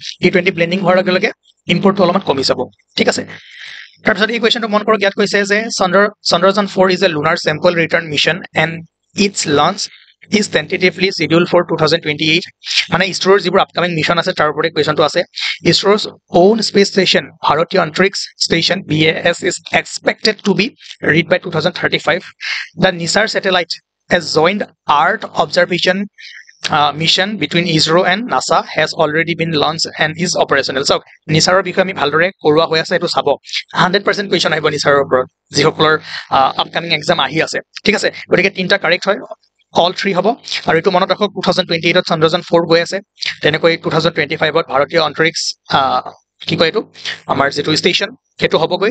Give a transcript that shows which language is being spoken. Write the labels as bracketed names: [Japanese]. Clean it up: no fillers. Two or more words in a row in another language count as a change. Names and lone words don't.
[Assamese] E20 ব্লেণ্ডিং হোৱাৰ লগে লগে ইম্পৰ্টটো অলপমান কমি যাব, ঠিক আছে। তাৰপিছত এই কুৱেশ্যনটো মন কৰক। ইয়াত কৈছে যে [English] চন্দ্ৰযান 4 is a lunar sample return mission and its launch is tentatively schedule for 2028। [Assamese] মানে ইছৰোৰ যিবোৰ [English] upcoming mission [Assamese] আছে তাৰ ওপৰতে কুৱেশ্যনটো আছে। [English] ইছৰোৰ own space station, ভাৰতীয় অন্তৰিক্ষ ষ্টেচন BAS is expected to be reached by 2035. The NISAR satellite, a joint Earth observation mission between ISRO and NASA, has already been launched and is operational. [Assamese] So NISAৰৰ বিষয়ে আমি ভালদৰে কৰোৱা হৈ আছে, এইটো চাব। 100% কুৱেশ্যন আহিব NISAৰৰ ওপৰত, যিসকলৰ [English] upcoming exam [Assamese] আহি আছে, ঠিক আছে। গতিকে 3টা কাৰেক্ট হয়, অল 3 হ'ব। আৰু এইটো মনত ৰাখক, 2028ত চন্দ্ৰযান 4 গৈ আছে, তেনেকৈ 2025ত ভাৰতীয় অন্তৰিক্ষ কি কয় এইটো, আমাৰ যিটো ষ্টেচন, সেইটো হ'বগৈ।